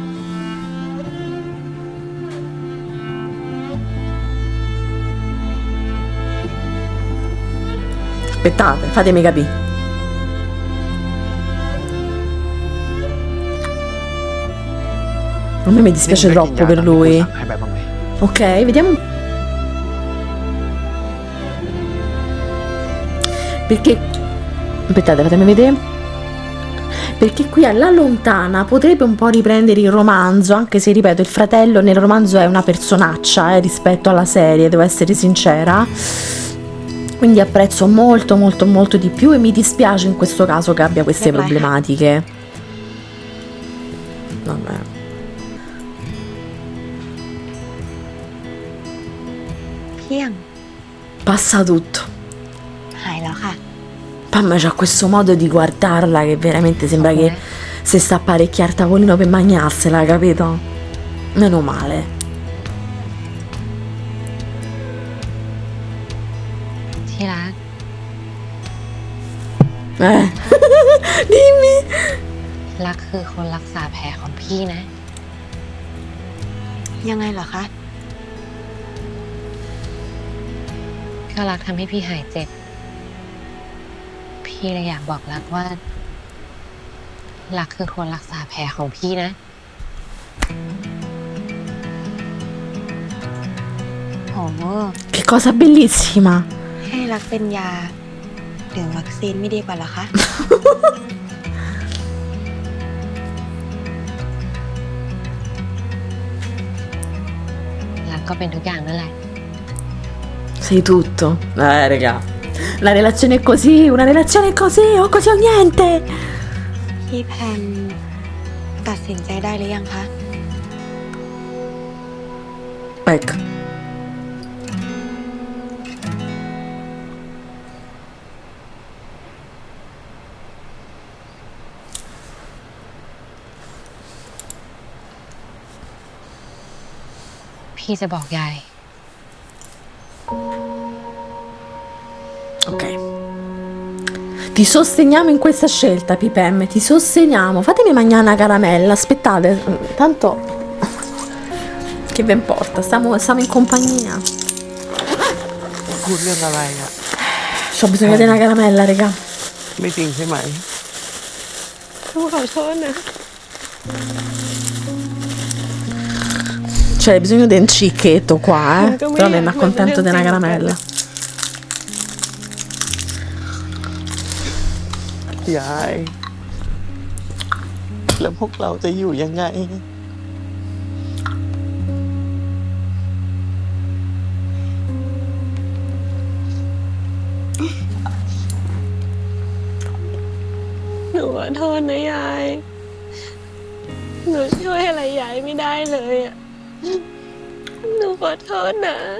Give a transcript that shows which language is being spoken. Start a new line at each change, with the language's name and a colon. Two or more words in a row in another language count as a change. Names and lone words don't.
Italian: Che Aspettate, fatemi capire. A me mi dispiace
Thai: นี่มึงได้
Italian: troppo
Thai: กินยา
Italian: per
Thai: ตามที่กู
Italian: lui.
Thai: สั่งให้แบบบ้างไหม
Italian: Ok, vediamo. Perché... Aspettate, fatemi vedere. Perché qui alla lontana potrebbe un po' riprendere il romanzo, anche se, ripeto, il fratello nel romanzo è una personaccia rispetto alla serie, devo essere sincera. Quindi apprezzo molto molto molto di più e mi dispiace in questo caso che abbia queste problematiche. Vabbè. Passa tutto.
Thai: หายแล้วค่ะ
Italian: Pamma c'ha questo modo di guardarla che veramente sembra che se sta a apparecchiare il tavolino per magnarsela, capito? Meno male.
Thai: ที่รัก
Italian: Dimmi.
Thai: รักคือคนรักษาแผลของพี่นะ ยังไงเหรอคะ ก็รักทำให้พี่หายเจ็บ พี่เลยอยากบอกรักว่า รักคือคนรักษาแผลของพี่นะ โห
Italian: Che cosa bellissima.
Thai: ให้รักเป็นยาหรือวัคซีนไม่ดีกว่าเหรอคะ รักก็เป็นทุกอย่างนั่นแหละ
Italian: Sei tutto. Raga. La relazione è così, una relazione è così, o così o niente.
Thai: พี่แพมตัดสินใจได้หรือยังคะ
Italian: Ecco.
Thai: พี่จะบอกยาย
Italian: Ok. Ti sosteniamo in questa scelta, Pipem, ti sosteniamo. Fatemi mangiare una caramella, aspettate, tanto che ve importa, stiamo in compagnia.
Thai: พูดเรื่องอะไรอ่ะ
Italian: C'ho bisogno di una caramella, raga.
Thai: ไม่จริงใช่ไหม ขอโทษนะ
Italian: C'è bisogno di un cicchetto qua, però mi accontento di una caramella.
Thai: ยาย แล้วพวกเราจะอยู่ยังไง หนูขอโทษนะยาย หนูช่วยอะไรยายไม่ได้เลยอ่ะ หนูขอโทษนะ